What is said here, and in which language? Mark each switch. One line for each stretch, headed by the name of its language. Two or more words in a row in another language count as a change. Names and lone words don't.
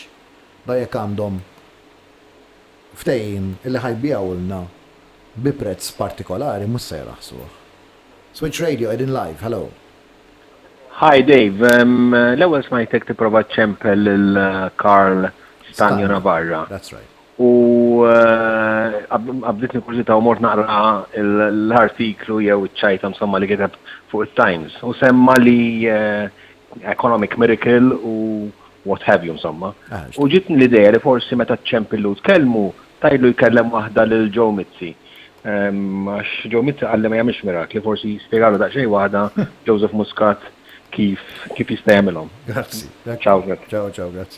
Maltese: Da jekk għandhom ftehim illi ħajbijawlna bi prezz partikolari mhux se jraħsuh. Switch Radio qegħdin live, hello. Hi Dave, l-ewwel smajtek tipprova ċempel il-Karl Stanjo Navarra.
English: That's right.
Maltese: U għabditni kurzita u mort naqra l-artiklu jew iċ-ċajta insomma li kitab fuq il-Times. U semma li
English: economic miracle
Maltese: u
English: what have you
Maltese: insomma. U ġitni l-ideja li forsi meta ċempillu tkellmu tajlu jkellem waħda lil Joe Mizzi. Għax Joe Mizzi għalli ma jagħmilx mirakli, forsi jispjegalu daqsxejn waħda Joseph Muscat kif jista' jagħmilhom. Grazzi. Ciao, grazzi.